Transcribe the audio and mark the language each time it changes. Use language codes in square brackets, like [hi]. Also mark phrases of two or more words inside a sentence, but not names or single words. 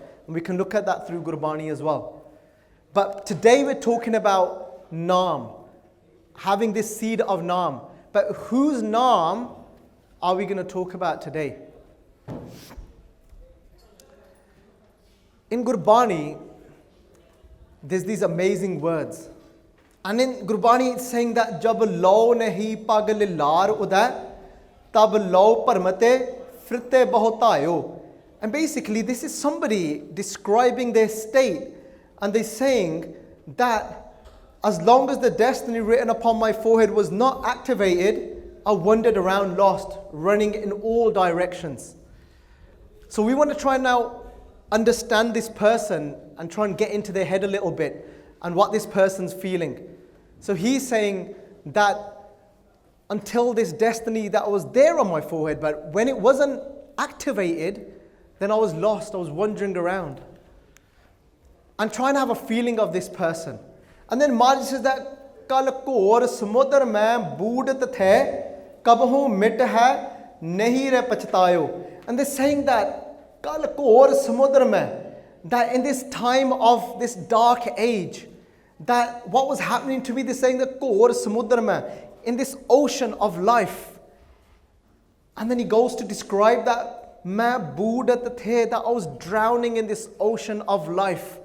[en] And we can look at that through Gurbani as well. But today we're talking about Naam, having this seed of Naam. But whose Naam are we going to talk about today? In Gurbani, there's these amazing words. And in Gurbani, it's saying that [pa] ਜਬ ਲਉ ਨਹੀ ਭਾਗ ਲਿਲਾਰ ਉਦੈ ਤਬ ਲਉ ਭ੍ਰਮਤੇ ਫਿਰਤੇ ਬਹੁ ਧਾਯਉ. [en] And basically, this is somebody describing their state. And they're saying that as long as the destiny written upon my forehead was not activated, I wandered around lost, running in all directions. So we want to try now understand this person and try and get into their head a little bit and what this person's feeling. So he's saying that until this destiny that was there on my forehead, but when it wasn't activated, then I was lost, I was wandering around. I'm trying to have a feeling of this person. And then Maharaj says that [pa] ਕਲਿ ਘੋਰ ਸਮੁਦ੍ਰ ਮੈ ਬੂਡਤ ਥੇ ਕਬਹੂ ਮਿਟਿ ਹੈ ਨਹੀ ਰੇ ਪਛੁਤਾਯਉ. [en] And they're saying that [pa] ਕਲਿ ਘੋਰ ਸਮੁਦ੍ਰ ਮੈ, [en] that in this time of this dark age, that what was happening to me, they're saying that [pa] ਘੋਰ ਸਮੁਦ੍ਰ ਮੈ, [en] in this ocean of life. And then he goes to describe that [pa] ਮੈ ਬੂਡਤ ਥੇ, [en] that I was drowning in this ocean of life.